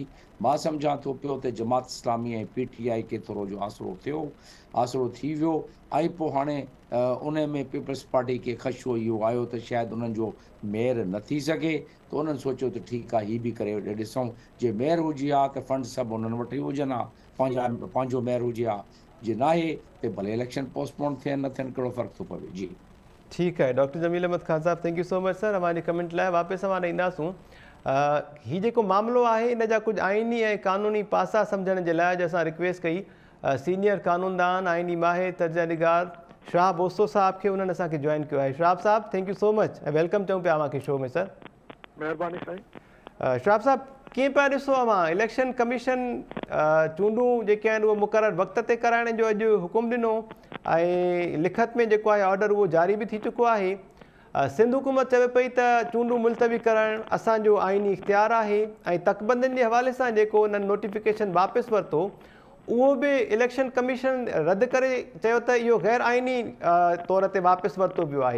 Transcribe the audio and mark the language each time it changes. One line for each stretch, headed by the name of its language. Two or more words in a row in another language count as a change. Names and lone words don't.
Sindhi: मां सम्झां थो पियो त जमात इस्लामी ऐं PTI खे थोरो जो आसिरो थी वियो, ऐं पोइ हाणे उन में पीपल्स पार्टी खे ख़दशो इहो आयो त शायदि उन्हनि जो मेयर न थी सघे, त उन्हनि सोचियो त ठीकु आहे, हीअ बि करे ॾिसूं, जे मेयर हुजे हा त फंड सभु उन्हनि वटि ई हुजनि हा, पंहिंजो मेयर हुजे हा, जे नाहे त भले इलेक्शन पोस्टपोन थियनि न थियनि, कहिड़ो फ़र्क़ु थो पवे। जी
Urdu: ٹھیک ہے ڈاکٹر جمیل احمد خان صاحب,
English: thank you so much sir.
Sindhi: हमारी कमेंट लाइ वापसि असां ईंदासूं। हीउ जेको मामिलो आहे इन जा कुझु आइनी ऐं क़ानूनी पासा सम्झण जे लाइ अॼु असां रिक्वेस्ट कई सीनियर कानूनदान आइनी माहिर तर्जनीगार शाह बोस्तो साहब खे, उन्हनि असांखे जॉइन कयो आहे। शाह साहब
English: thank you so much
Sindhi: ऐं वेलकम चऊं पिया अव्हांखे शो में सर। महिरबानी साईं। शाह साहब कीअं पिया ॾिसो अव्हां इलेक्शन कमीशन चूंडूं जेके आहिनि उहो मुक़ररु वक़्त ते कराइण जो अॼु हुकुम ॾिनो ऐं लिखत में जेको आहे ऑर्डर उहो जारी बि थी चुको आहे। सिंध हुकूमत चवे पई त चूंडूं मुलतवी करणु असांजो आइनी इख़्तियार आहे ऐं तकबंदियुनि जे हवाले सां जेको उन्हनि नोटिफिकेशन वापसि वरितो उहो बि इलेक्शन कमीशन रद्द करे चयो त इहो गैर आइनी तौर ते वापसि वरितो वियो आहे।